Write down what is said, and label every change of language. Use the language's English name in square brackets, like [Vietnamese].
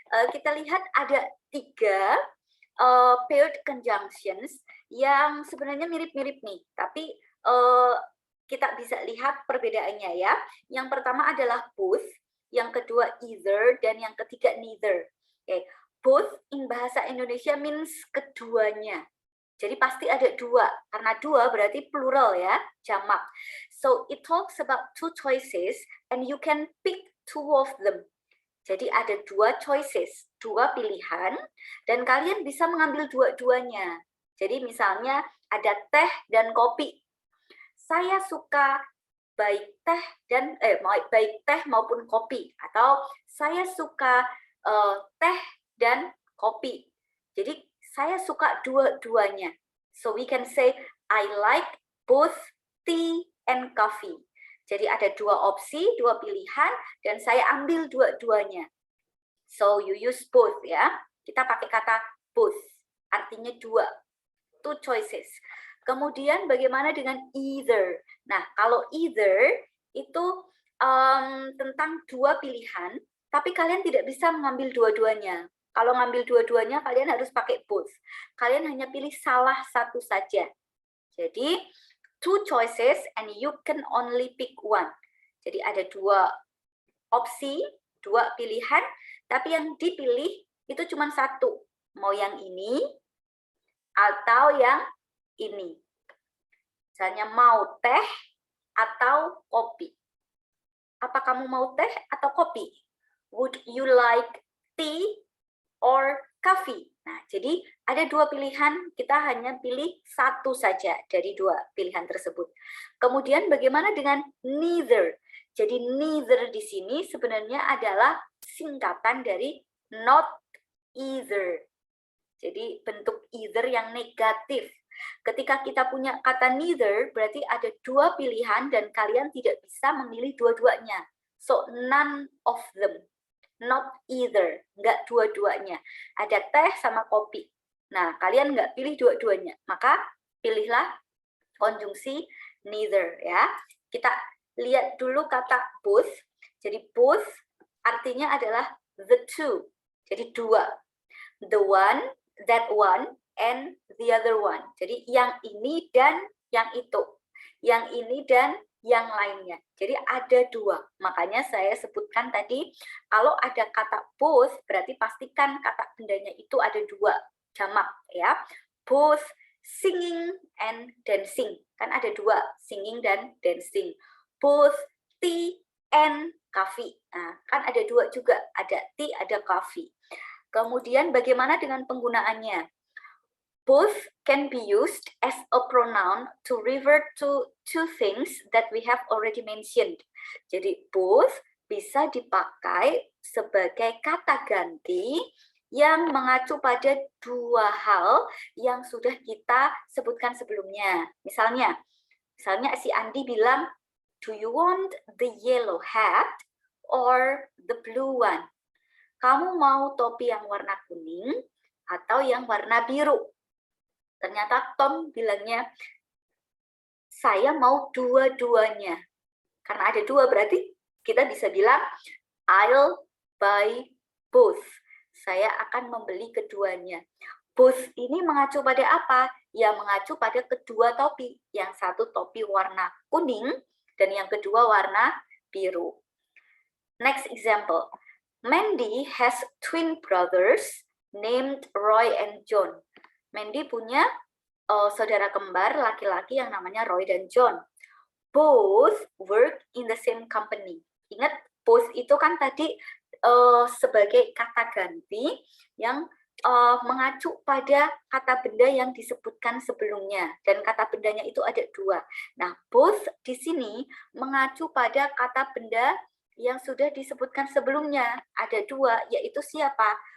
[Indonesian] Kita lihat ada 3 paired conjunctions yang sebenarnya mirip-mirip nih, tapi kita bisa lihat perbedaannya ya. Yang pertama adalah both, yang kedua either, dan yang ketiga neither. Okay. [English] Both in bahasa Indonesia means keduanya. [Indonesian] Jadi pasti ada dua, karena dua berarti plural ya, jamak. [English] So it talks about 2 choices and you can pick 2 of them. [Indonesian] Jadi ada 2 choices, 2 pilihan, dan kalian bisa mengambil dua-duanya. Jadi misalnya ada teh dan kopi. Saya suka baik teh maupun kopi, atau saya suka teh dan kopi. Jadi saya suka dua-duanya. [English] So we can say I like both tea and coffee. [Indonesian] Jadi ada 2 opsi, 2 pilihan, dan saya ambil dua-duanya. [English] So you use both ya. [Indonesian] Kita pakai kata both, artinya 2 choices. Kemudian bagaimana dengan either? Nah, kalau either itu tentang 2 pilihan, tapi kalian tidak bisa mengambil dua-duanya. Kalau ngambil dua-duanya, kalian harus pakai both. Kalian hanya pilih salah satu saja. Jadi [English] 2 choices and you can only pick one. [Indonesian] Jadi ada 2 opsi, 2 pilihan, tapi yang dipilih itu cuma satu. Mau yang ini atau yang ini. Misalnya mau teh atau kopi. Apa kamu mau teh atau kopi? [English] Would you like tea or coffee? [Indonesian] Nah, jadi ada 2 pilihan, kita hanya pilih satu saja dari 2 pilihan tersebut. Kemudian bagaimana dengan neither? Jadi neither di sini sebenarnya adalah singkatan dari not either. Jadi bentuk either yang negatif. Ketika kita punya kata neither, berarti ada 2 pilihan dan kalian tidak bisa memilih dua-duanya. [English] So, none of them. Not either. [Indonesian] Nggak dua-duanya. Ada teh sama kopi. Nah, kalian nggak pilih dua-duanya. Maka pilihlah konjungsi neither ya. Kita lihat dulu kata both. Jadi both artinya adalah the two. Jadi 2. [English] The one, that one, and the other one. [Indonesian] Jadi yang ini dan yang itu. Yang ini dan yang lainnya. Jadi ada 2. Makanya saya sebutkan tadi, kalau ada kata both, berarti pastikan kata bendanya itu ada 2. Jamak ya. [English] Both singing and dancing. [Indonesian] Kan ada 2, singing dan dancing. [English] Both tea and coffee. [Indonesian] Nah, kan ada 2 juga, ada tea, ada coffee. Kemudian bagaimana dengan penggunaannya? [English] Both can be used as a pronoun to revert to 2 things that we have already mentioned. [Indonesian] Jadi both bisa dipakai sebagai kata ganti yang mengacu pada 2 hal yang sudah kita sebutkan sebelumnya. Misalnya si Andi bilang, [English] do you want the yellow hat or the blue one? [Indonesian] Kamu mau topi yang warna kuning atau yang warna biru? Ternyata Tom bilangnya, saya mau dua-duanya. Karena ada 2 berarti kita bisa bilang, [English] I'll buy both. [Indonesian] Saya akan membeli keduanya. Both ini mengacu pada apa? Ya mengacu pada kedua topi. Yang satu topi warna kuning dan yang kedua warna biru. [English] Next example. Mandy has twin brothers named Roy and John. [Indonesian] Mandy punya saudara kembar laki-laki yang namanya Roy dan John. [English] Both work in the same company. [Indonesian] Ingat, both itu kan tadi sebagai kata ganti yang mengacu pada kata benda yang disebutkan sebelumnya, dan kata bendanya itu ada dua. Nah, both di sini mengacu pada kata benda yang sudah disebutkan sebelumnya, ada dua, yaitu siapa?